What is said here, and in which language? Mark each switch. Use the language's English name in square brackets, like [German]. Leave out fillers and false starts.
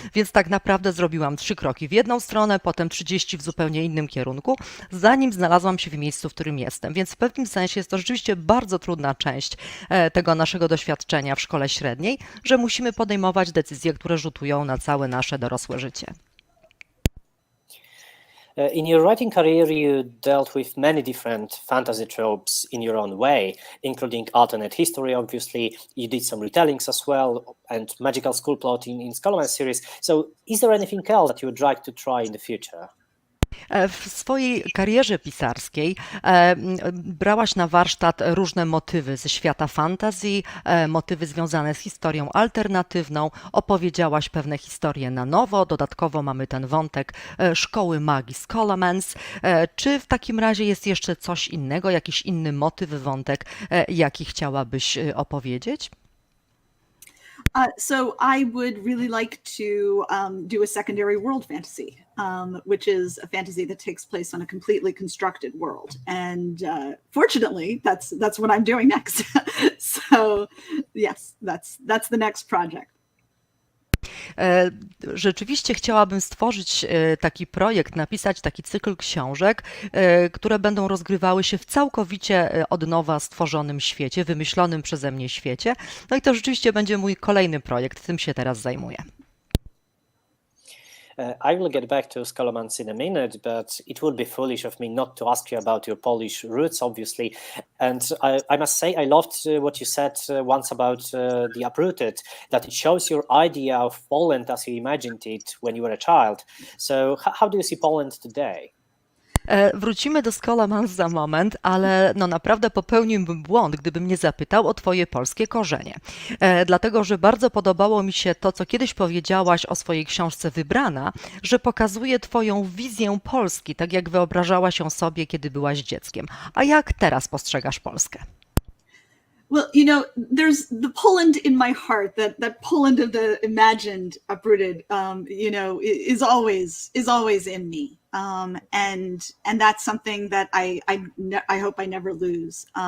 [Polish] Więc tak naprawdę zrobiłam 3 kroki w jedną stronę, potem 30 w zupełnie innym kierunku, zanim znalazłam się w miejscu, w którym jestem. Więc w pewnym sensie jest to rzeczywiście bardzo trudna część tego naszego doświadczenia w szkole średniej, że musimy podejmować decyzje, które rzutują na całe nasze dorosłe życie. [English] In your writing career, you dealt with many different fantasy tropes in your own way, including alternate history, obviously. You did some retellings as well, and magical school plot in Scholomance series. So is there anything else that you would like to try in the future? [Polish] W swojej karierze pisarskiej brałaś na warsztat różne motywy ze świata fantazji, motywy związane z historią alternatywną, opowiedziałaś pewne historie na nowo, dodatkowo mamy ten wątek szkoły magii Scholomance. Czy w takim razie jest jeszcze coś innego, jakiś inny motyw, wątek, jaki chciałabyś opowiedzieć? [English] So I would really like to do a secondary world fantasy, which is a fantasy that takes place on a completely constructed world. And fortunately, that's what I'm doing next. So yes, that's the next project. [Polish] Rzeczywiście chciałabym stworzyć taki projekt, napisać taki cykl książek, które będą rozgrywały się w całkowicie od nowa stworzonym świecie, wymyślonym przeze mnie świecie. No i to rzeczywiście będzie mój kolejny projekt, tym się teraz zajmuję. [English] I will get back to Scholomance in a minute, but it would be foolish of me not to ask you about your Polish roots, obviously. And I must say, I loved what you said once about the uprooted, that it shows your idea of Poland as you imagined it when you were a child. So how do you see Poland today? [Polish] Wrócimy do Scholomance za moment, ale no naprawdę popełniłbym błąd, gdybym nie zapytał o twoje polskie korzenie. Dlatego, że bardzo podobało mi się to, co kiedyś powiedziałaś o swojej książce Wybrana, że pokazuje twoją wizję Polski, tak jak wyobrażałaś ją sobie, kiedy byłaś dzieckiem. A jak teraz postrzegasz Polskę? [English] Well, there's the Poland in my heart, that Poland of the imagined, uprooted, is always in me. And that's something that I hope I never lose.